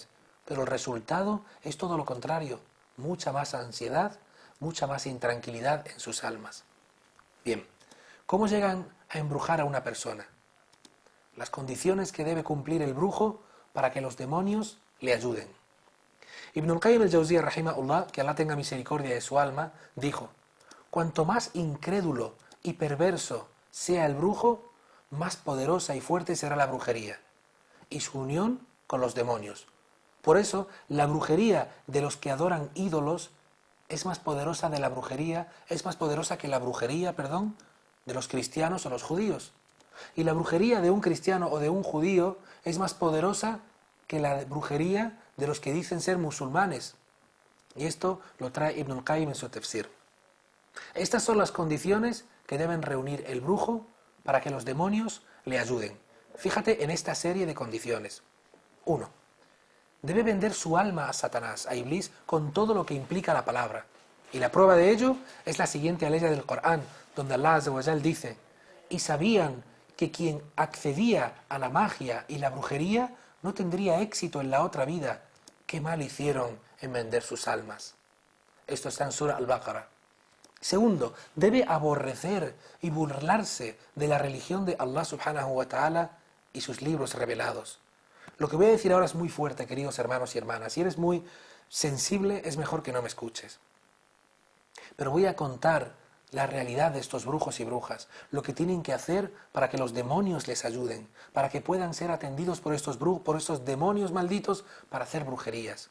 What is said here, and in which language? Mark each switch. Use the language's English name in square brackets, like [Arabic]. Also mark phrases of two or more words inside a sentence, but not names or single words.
[Spanish] Pero el resultado es todo lo contrario, mucha más ansiedad, mucha más intranquilidad en sus almas. Bien, ¿cómo llegan a embrujar a una persona? Las condiciones que debe cumplir el brujo para que los demonios le ayuden. Ibn al-Qayyim al-Jawziyya, rahimahullah, que Allah tenga misericordia de su alma, dijo: cuanto más incrédulo y perverso sea el brujo, más poderosa y fuerte será la brujería y su unión con los demonios. Por eso, la brujería de los que adoran ídolos es más poderosa que la brujería, de los cristianos o los judíos. Y la brujería de un cristiano o de un judío es más poderosa que la brujería de los que dicen ser musulmanes. Y esto lo trae Ibn al-Qayyim en su tafsir. Estas son las condiciones que deben reunir el brujo para que los demonios le ayuden. Fíjate en esta serie de condiciones. 1. Debe vender su alma a Satanás, a Iblis, con todo lo que implica la palabra. Y la prueba de ello es la siguiente aleya del Corán, donde Allah [Arabic] عز وجل [Spanish] dice: y sabían que quien accedía a la magia y la brujería no tendría éxito en la otra vida. ¿Qué mal hicieron en vender sus almas? Esto está en Surah Al-Baqarah. Segundo, debe aborrecer y burlarse de la religión de Allah [Arabic] سبحانه وتعالى [Spanish] y sus libros revelados. Lo que voy a decir ahora es muy fuerte, queridos hermanos y hermanas. Si eres muy sensible, es mejor que no me escuches. Pero voy a contar la realidad de estos brujos y brujas, lo que tienen que hacer para que los demonios les ayuden, para que puedan ser atendidos por estos demonios malditos para hacer brujerías.